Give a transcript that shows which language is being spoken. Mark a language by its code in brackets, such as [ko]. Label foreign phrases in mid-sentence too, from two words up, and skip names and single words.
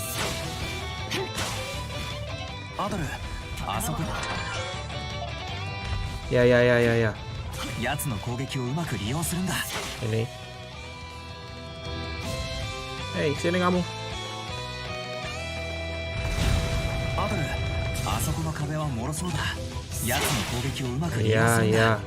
[ja] アドル、あそこだ。 [id] Ya. [ja] 奴の攻撃をうまく利用するんだ。 [id] Ini. Hey, sini kamu. [ja] アドル、あそこの壁は脆そうだ。奴の攻撃をうまく利用するんだ。